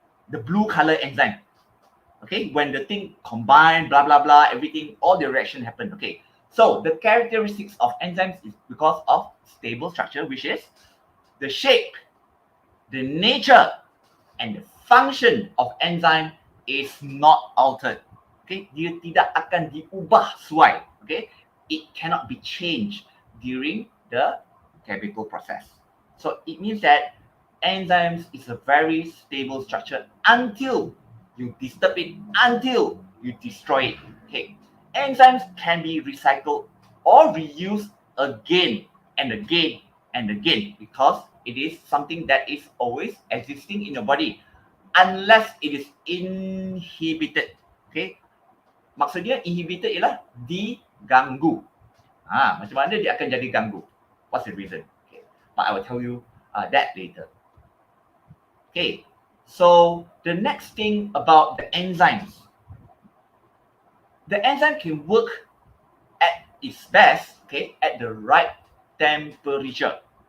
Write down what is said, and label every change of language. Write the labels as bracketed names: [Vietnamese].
[English] The blue color enzyme. Okay, when the thing combine, blah, blah, blah, everything, all the reaction happen. Okay, so the characteristics of enzymes is because of stable structure, which is the shape, the nature, and the function of enzyme is not altered. [Malay] Okay, dia tidak akan diubah suai. [English] Okay, it cannot be changed during the chemical process. So it means that enzymes is a very stable structure until you disturb it, until you destroy it. Okay, enzymes can be recycled or reused again and again and again because it is something that is always existing in your body unless it is inhibited. [Malay] Okay, maksudnya inhibited ialah diganggu. Macam mana dia akan jadi ganggu? [English] What's the reason? Okay, but I will tell you that later. Okay, so the next thing about the enzymes. The enzyme can work at its best, okay, at the right temperature.